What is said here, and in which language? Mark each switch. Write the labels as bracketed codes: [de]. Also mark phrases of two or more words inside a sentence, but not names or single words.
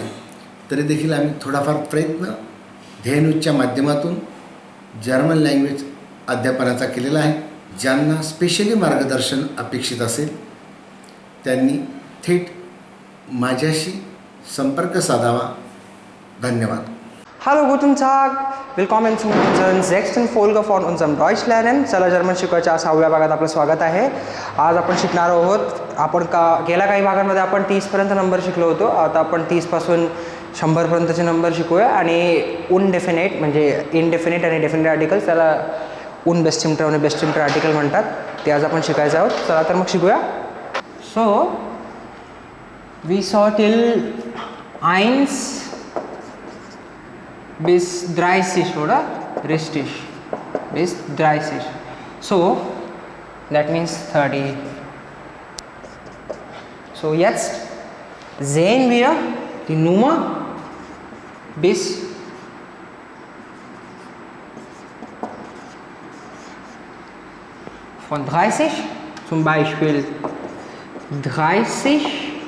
[mr] तरी देखील आम्ही थोडाफार प्रयत्न ध्येय न्यूजच्या माध्यमातून [en] German language [mr] अध्यापनाचा केलेला आहे. ज्यांना स्पेशली मार्गदर्शन अपेक्षित असेल त्यांनी थेट माझ्याशी संपर्क साधावा. धन्यवाद. [de] Hallo, guten Tag. Willkommen zu unserer 6. Folge von unserem Deutsch lernen. [mr] चला जर्मन शिकवायच्या 6व्या भागात आपलं स्वागत आहे. आज आपण शिकणार आहोत. आपण गेल्या काही भागांमध्ये आपण 30पर्यंत नंबर शिकलो होतो. आता आपण 30 पासून 100 पर्यंतचे नंबर शिकूया. आणि उनडेफिनेट म्हणजे इनडेफिनेट आणि [en] definite articles, [mr] त्याला उनबेस्टिम्टर आणि [de] bestimmter Artikel [mr] म्हणतात, ते आज आपण शिकायचं आहोत. चला तर मग शिकूया. [en] so we saw till [de] 1 bis 30 oder? Richtig. Bis 30. [en] So, that means 30. So, [de] jetzt sehen wir die Nummer bis von 30, zum Beispiel 30,